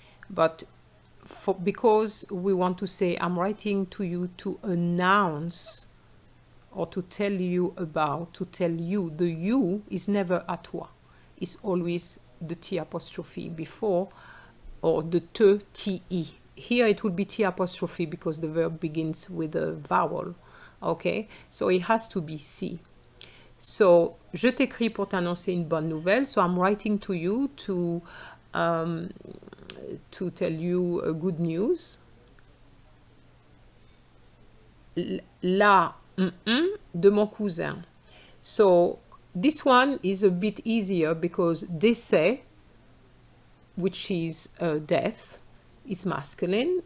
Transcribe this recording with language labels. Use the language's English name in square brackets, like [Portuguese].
[English] But because we want to say, I'm writing to you to announce or to tell you about, to tell you, the you is never [French] à toi. [English] It's always the T apostrophe before, or the te, te. Here it would be T apostrophe because the verb begins with a vowel. Okay, so it has to be C. [French] So, je t'écris pour t'annoncer une bonne nouvelle. [English] So I'm writing to you to tell you good news. [French] La de mon cousin. [English] So this one is a bit easier because décès, which is death, is masculine.